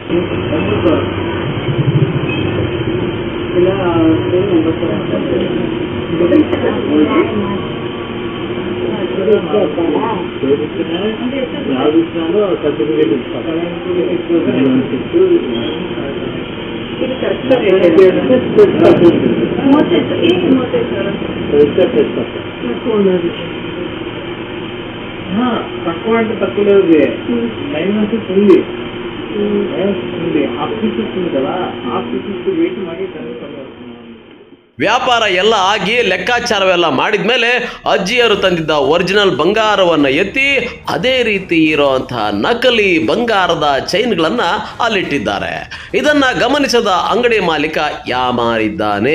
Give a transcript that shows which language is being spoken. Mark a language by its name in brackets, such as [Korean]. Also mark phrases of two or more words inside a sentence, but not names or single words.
[Telugu] ఇలా రాజస్థాన్లో సర్టిఫికేట్ తక్కువ అంటే తక్కువ లేదు. 9 మంత్స్ ఉంది. ఆఫీసెస్ ఉంది కదా, ఆఫీసెస్ [Kannada] ವೇಟ್ ಮಾಡಿ ವ್ಯಾಪಾರ ಎಲ್ಲ ಆಗಿ ಲೆಕ್ಕಾಚಾರವೆಲ್ಲ ಮಾಡಿದ ಮೇಲೆ ಅಜ್ಜಿಯರು ತಂದಿದ್ದ ಒರಿಜಿನಲ್ ಬಂಗಾರವನ್ನು ಎತ್ತಿ ಅದೇ ರೀತಿ ಇರೋಂತಹ ನಕಲಿ ಬಂಗಾರದ ಚೈನ್ಗಳನ್ನು ಅಲ್ಲಿಟ್ಟಿದ್ದಾರೆ. ಇದನ್ನು ಗಮನಿಸದ ಅಂಗಡಿ ಮಾಲೀಕ ಯಾಮಾರಿದ್ದಾನೆ.